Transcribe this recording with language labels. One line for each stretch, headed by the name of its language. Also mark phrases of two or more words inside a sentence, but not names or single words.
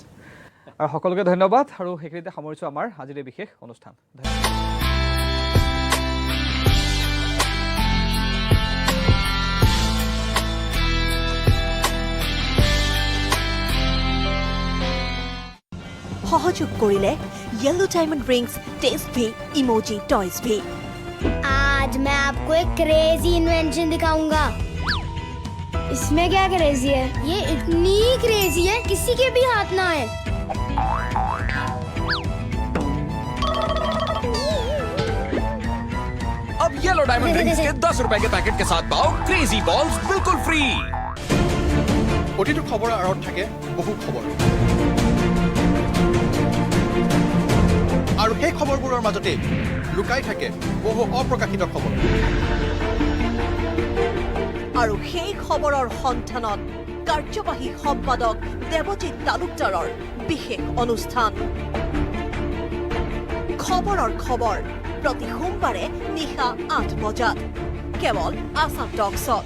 Assamese: আৰু সকলোকে ধন্যবাদ আৰু সেইখিনিতে সামৰিছোঁ আমাৰ আজিৰ এই বিশেষ অনুষ্ঠান সহযোগ কৰিলে
Hindi: येलो डायमंड रिंग्स टेस्ट भी
English: emoji toys
Hindi: भी आज मैं आपको एक
English: crazy invention
Hindi: दिखाऊंगा इसमें क्या क्रेजी है ये इतनी क्रेजी है किसी के भी हाथ ना है अब येलो डायमंड रिंग्स के 10 रुपए के पैकेट के साथ पाओ
English: crazy balls
Hindi: बिल्कुल फ्री
Assamese: প্ৰতিটো খবৰৰ আঁৰত থাকে বহু খবৰ আৰু সেই খবৰবোৰৰ মাজতে লুকাই থাকে বহু অপ্ৰকাশিত খবৰ আৰু সেই খবৰৰ সন্ধানত কাৰ্যবাহী সম্পাদক দেৱজিৎ তালুকদাৰৰ বিশেষ অনুষ্ঠান খবৰৰ খবৰ প্ৰতি সোমবাৰে নিশা 8 বজাত কেৱল আসাম টকছত